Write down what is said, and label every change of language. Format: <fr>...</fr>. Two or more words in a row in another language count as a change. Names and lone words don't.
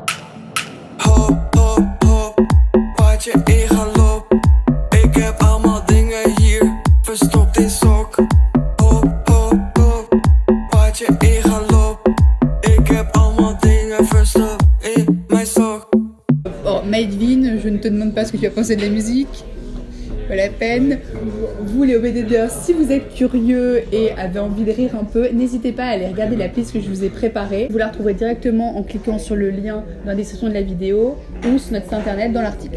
<nl>Hop, hop, hop, wat je in gaat loop. Ik heb allemaal dingen hier, verstopt in sok. Hop, hop, hop, wat je in gaat loop. Ik heb allemaal dingen verstopt in mijn sok.</nl> <fr>Bon, Maëlvin, je ne te demande pas ce que tu as pensé de la musique, pas la peine. Vous les OBDers, si vous êtes curieux et avez envie de rire un peu, n'hésitez pas à aller regarder la playlist que je vous ai préparée. Vous la retrouverez directement en cliquant sur le lien dans la description de la vidéo ou sur notre site internet dans l'article.</fr>